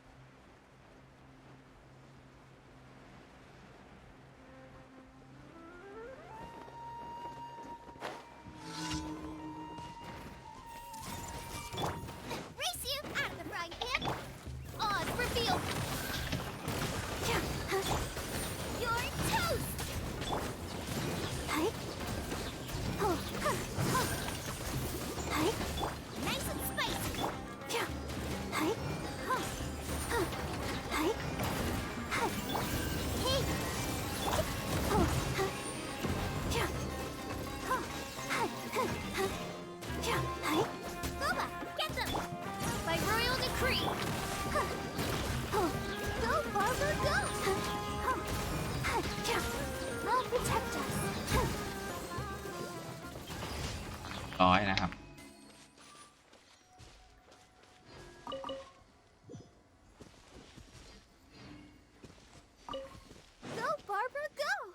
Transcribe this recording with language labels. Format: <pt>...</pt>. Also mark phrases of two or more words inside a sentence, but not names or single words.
<en>Race you out of the frying pan! Oz reveal! You're toast! Hi. Oh, oh. Hi. Nice and spicy! Hi. Oh. Oh. Hi. Hi. Hey. Oh. Oh. Hi. Hi. Boba, get them! By royal decree! Oh, go, Barber, go! I'll protect us!</en> <th>ร้อยนะครับ</th> <en>Go, Barber, go!</en>